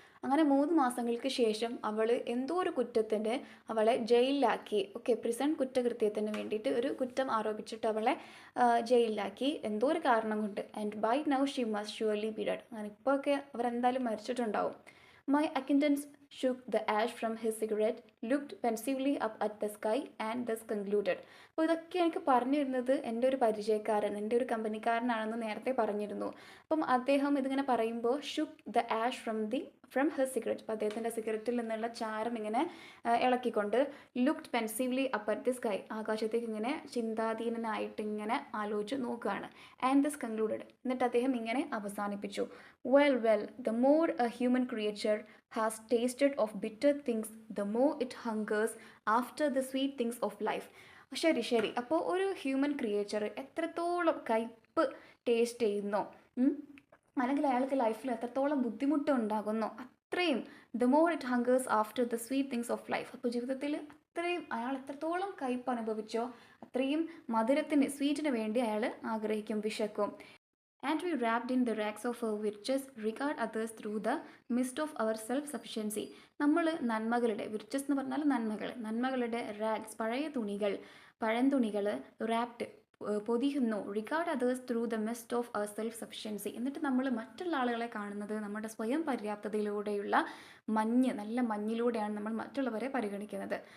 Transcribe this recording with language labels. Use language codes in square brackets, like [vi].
[ml] അങ്ങനെ 3 മാസങ്ങൾക്ക് ശേഷം അവൾ എന്തോ ഒരു കുറ്റത്തിന് അവളെ ജയിലിലാക്കി. ഓക്കെ, പ്രിസൺ കുറ്റകൃത്യത്തിന് വേണ്ടിയിട്ട് ഒരു കുറ്റം ആരോപിച്ചിട്ട് അവളെ ജയിലിലാക്കി, എന്തോ ഒരു കാരണം കൊണ്ട്. [en] and by now she must surely be dead, [ml] അങ്ങനെ ഇപ്പോൾ ഒക്കെ അവരെന്തായാലും മരിച്ചിട്ടുണ്ടാവും. [en] My acquaintance shook the ash from his cigarette, looked pensively up at the sky and thus concluded. [ml] അപ്പോൾ ഇതൊക്കെ എനിക്ക് പറഞ്ഞിരുന്നത് എൻ്റെ ഒരു പരിചയക്കാരൻ, എൻ്റെ ഒരു കമ്പനിക്കാരനാണെന്ന് നേരത്തെ പറഞ്ഞിരുന്നു. അപ്പം അദ്ദേഹം ഇതിങ്ങനെ പറയുമ്പോൾ [en] shook the ash from his cigarette, [ml] അപ്പോൾ അദ്ദേഹത്തിൻ്റെ സിഗരറ്റിൽ നിന്നുള്ള ചാരം ഇങ്ങനെ ഇളക്കിക്കൊണ്ട്, [en] looked pensively up at the sky, [ml] ആകാശത്തേക്ക് ഇങ്ങനെ ചിന്താധീനനായിട്ട് ഇങ്ങനെ ആലോചിച്ച് നോക്കുകയാണ്. [en] and this concluded, [ml] എന്നിട്ട് അദ്ദേഹം ഇങ്ങനെ അവസാനിപ്പിച്ചു. [en] Well the more a human creature has tasted of bitter things the more it hankers after the sweet things of life. [ml] ശരി, അപ്പോൾ ഒരു ഹ്യൂമൻ ക്രിയേച്ചർ എത്രത്തോളം കയ്പ്പ് ടേസ്റ്റ് ചെയ്യുന്നോ, അല്ലെങ്കിൽ അയാൾക്ക് ലൈഫിൽ എത്രത്തോളം ബുദ്ധിമുട്ട് ഉണ്ടാകുന്നോ, അത്രയും [en] the more it hankers after the sweet things of life, [ml] അപ്പോൾ ജീവിതത്തിൽ അയാൾ എത്രത്തോളം കയ്പ്പ് അനുഭവിച്ചോ അത്രയും സ്വീറ്റിന് വേണ്ടി അയാൾ ആഗ്രഹിക്കും, വിശക്കും. [en] And we wrapped in the rags of our riches, regard others through the mist of our self-sufficiency. [ml] നമ്മൾ നന്മകളുടെ വിർച്ചസ് എന്ന് പറഞ്ഞാൽ നന്മകളുടെ rags, പഴന്തുണികൾ wrapped പൊതിയുന്നു, [en] Regard others through the mist of our self sufficiency. [ml] എന്നിട്ട് നമ്മൾ മറ്റുള്ള ആളുകളെ കാണുന്നത് നമ്മുടെ സ്വയം പര്യാപ്തതയിലൂടെയുള്ള നല്ല മഞ്ഞിലൂടെയാണ് നമ്മൾ മറ്റുള്ളവരെ പരിഗണിക്കുന്നത്.